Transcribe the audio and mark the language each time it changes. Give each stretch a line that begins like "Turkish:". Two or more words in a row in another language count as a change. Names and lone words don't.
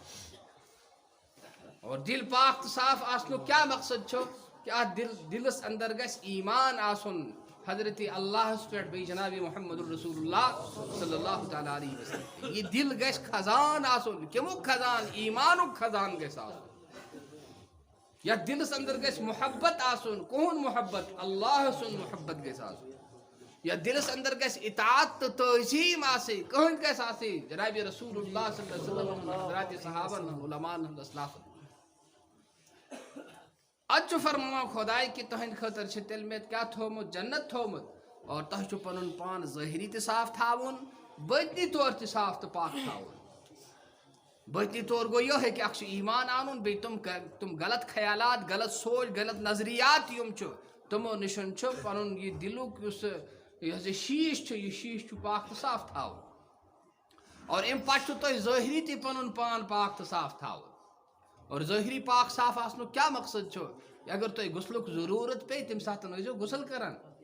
Kashmiri: اور دل پاک تہٕ صاف آسنُک کیٛاہ مقصد چھُ کہ اتھ دلس اندر گژھِ ایمان آسُن حضرت اللہس پٮ۪ٹھ بیٚیہِ جناب محمد رسول اللہ
Arabic: صلی اللہ تعالیٰ علیہ وسلم
Kashmiri: یہ دل گژھِ خزان آسُن کمیُک خزان ایمانُک خزان گژھِ آسُن یتھ دلس اندر گژھِ محبت آسُن کُہُنٛد محبت اللہ سُنٛد محبت گژھِ آسُن یتھ دلس اندر گژھِ اطاعت تہٕ تعظیٖم آسٕنۍ کٕہٕنٛدۍ گژھِ آسٕنۍ جناب رسول اللہ
Arabic: صلی اللہ علیہ وسلم
Kashmiri: حضرات صحابن ہُنٛد علماءن ہُنٛد اسلافن اد چھُ فرماوان خۄداے کہ تُہنٛدِ خٲطرٕ چھِ تیٚلہِ مےٚ کیٛاہ تھوٚومُت جنت تھوٚومُت اور تۄہہِ چھُ پنُن پان ظٲہری تہِ صاف تھاوُن باطنی طور تہِ صاف تہٕ پاک تھاوُن باطنی طور گوٚو یِہوٚے کہ اکھ چھُ ایمان اَنُن بیٚیہِ تِم غلط خیالات غلط سونٛچ غلط نظریات یِم چھُ تِمو نِش چھُ پنُن یہِ دِلُک یُس یہِ شیٖش چھُ یہِ شیٖش چھُ پاک تہٕ صاف تھاوُن اور امہِ پتہٕ چھُ تۄہہِ ظٲہری تہِ پنُن پان پاک تہٕ صاف تھاوُن اور ظٲہری پاک صاف آسنُک کیٛاہ مقصد چھُ اگر تۄہہِ غسلُک ضروٗرت پیٚیہِ تمہِ ساتہٕ ٲسۍزیو غسل کران